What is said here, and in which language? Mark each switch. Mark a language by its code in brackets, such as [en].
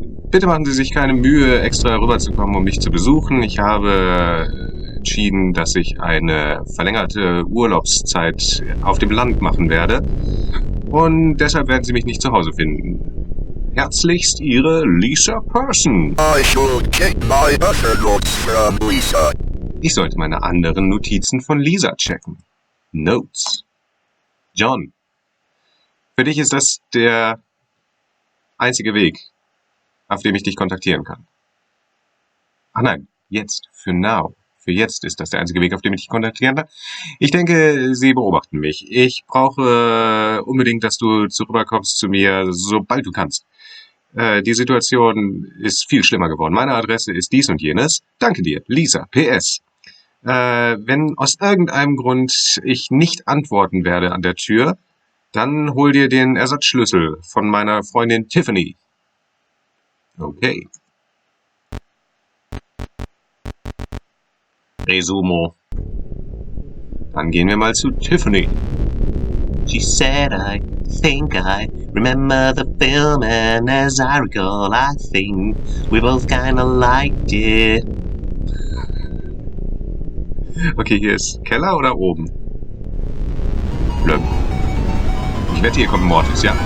[de] Bitte machen Sie sich keine Mühe, extra rüberzukommen, um mich zu besuchen. Ich habe entschieden, dass ich eine verlängerte Urlaubszeit auf dem Land machen werde. Und deshalb werden Sie mich nicht zu Hause finden. Herzlichst Ihre Lisa Person. [en] I should check my other notes from Lisa. [de] Ich sollte meine anderen Notizen von Lisa checken. Notes. John. Für dich ist das der einzige Weg, auf dem ich dich kontaktieren kann. Ach nein, jetzt, für now. Für jetzt ist das der einzige Weg, auf dem ich dich kontaktieren kann. Ich denke, Sie beobachten mich. Ich brauche unbedingt, dass du zurückkommst zu mir, sobald du kannst. Die Situation ist viel schlimmer geworden. Meine Adresse ist dies und jenes. Danke dir, Lisa, PS. Wenn aus irgendeinem Grund ich nicht antworten werde an der Tür, dann hol dir den Ersatzschlüssel von meiner Freundin Tiffany. Okay. Resumo. Dann gehen wir mal zu Tiffany. [en] She said, I think I remember the film, and as I recall, I think we both kinda liked it. [de] Okay, hier ist Keller oder oben? Blöd. Ich wette, hier kommt Mortis, ja?